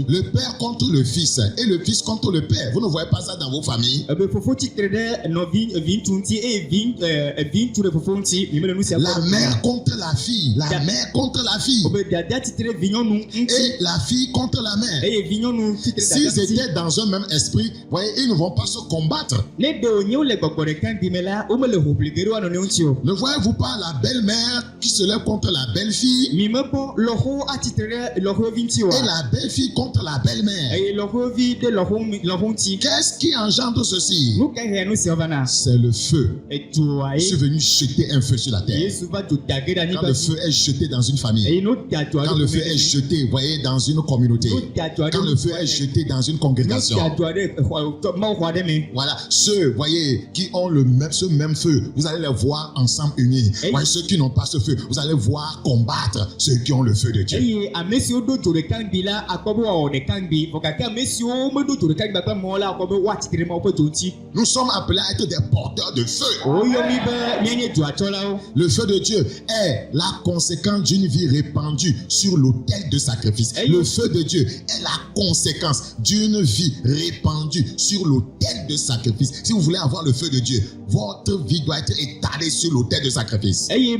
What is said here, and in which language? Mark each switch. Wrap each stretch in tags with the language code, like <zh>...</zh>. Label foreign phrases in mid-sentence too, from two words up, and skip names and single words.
<fr>Le père contre le fils et le fils contre le père. Vous ne voyez pas ça dans vos familles?</fr> <ee>ebe fofo tsitre ɖe nɔvi ŋutsu ŋuti eye vi ŋutsu ɖe fofo ŋuti mi me le nu sia</ee> <fr>La mère contre la fille, la mère contre la fille,</fr> <ee>obe dada tsitre ɖe vinyɔnu ŋuti</ee> <fr>et la fille contre la mère.</fr> <ee>eye vinyɔnu tsitre ɖe dada</ee> <fr>S'ils</fr> <ee>ŋuti</ee> <fr>étaient dans un même esprit, voyez, ils ne vont pas se combattre.</fr> <ee>ne ɖe wònye wole gbɔgbɔ ɖeka ŋgbi me la womele hoʋli ge ɖe woanɔ ne ŋuti o</ee> <fr>Ne voyez-vous pas la belle-mère qui se lève contre la belle-fille</fr> <ee>mi mekpɔ lɔƒo atsitre ɖe lɔƒovi ŋuti</ee> <fr>et</fr> <ee>oa</ee> <fr>la belle-fille contre la belle-mère?</fr> <ee>eye lɔƒovi ɖe lɔƒo ŋuti</ee> <fr>Qu'est-ce qui engendre ceci?</fr> <ee>nu ka hea nu sia vana</ee> <fr>C'est le feu.</fr> <ee>edzoa</ee> <fr>Je suis</fr> <ee>ye</ee> <fr>venu jeter un feu sur la terre.</fr> <ee>Yesu va dzo ta ge ɖe</ee> <fr>Quand</fr> <ee>anyigba</ee> <fr>le</fr> <ee>dzi</ee> <fr>feu est jeté dans une famille,</fr> <ee>eye no ta dzo</ee> <fr>quand</fr> <ee>aɖe</ee> <fr>le feu est jeté, voyez, dans une communauté,</fr> <ee>no ta dzo aɖe</ee> <fr>quand le feu est jeté dans une</fr> <ee>no</ee> <fr>congrégation,</fr> <ee>ta dzo aɖe mawu xɔ aɖe me</ee> <fr>voilà, ceux, voyez, qui ont ce même feu, vous allez les voir ensemble unis. Voyez, ceux qui n'ont pas ce feu, vous allez voir combattre ceux qui ont le feu de Dieu.</fr> <ee>eye ame siwo ɖo dzo ɖeka ŋgbi la akpɔ be woawɔ ɖeka ŋgbi vɔ gake ame siwo meɖo dzo ɖeka ŋgbi akpɔ mɔ la akpɔ be woatsitre ɖe mawo ƒe dzo ŋuti</ee> <fr>Nous sommes appelés à être des porteurs de feu. Le feu de Dieu est la conséquence d'une vie répandue sur l'autel de sacrifice. Le feu de Dieu est la conséquence d'une vie répandue sur l'autel de sacrifice. Si vous voulez avoir le feu de Dieu, votre vie doit être étalée sur l'autel de sacrifice.</fr>